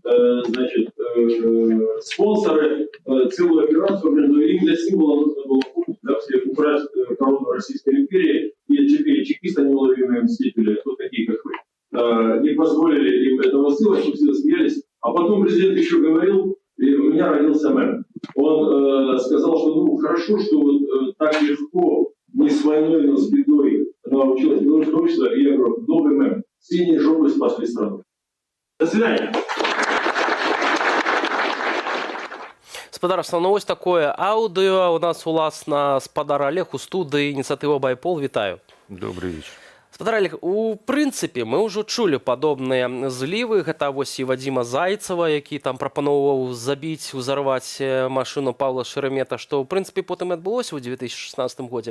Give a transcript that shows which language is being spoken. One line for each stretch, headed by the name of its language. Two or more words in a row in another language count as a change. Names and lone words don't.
Russian: спонсоры целую операцию, но им для символа нужно было убрать корону Российской империи, и теперь чекисты, неуловимые мстители, кто такие, как вы, не позволили им этого сделать, чтобы все смеялись. А потом президент еще говорил, и у меня родился мем. Он сказал, что ну хорошо, что вот так легко, не с войной, но с бедой научилось белорусское общество. И я говорю, новый мем. Синие жопы спасли страну. До свидания.
Belarusian: Спадарства, ну ось такое аўдыо у нас уласна спадар Олег у студыі ініцыятыва Байпол. Вітаю.
Russian: Добрый вечер.
Belarusian: Спадар Олег, у прынцыпе мы ўжо чулі падобныя злівы. Гэта вось і Вадзіма Зайцева, які там прапановваў забіць, узарваць машыну Павла Шеремета, што ў прынцыпе потым адбылося ў 2016 годзе.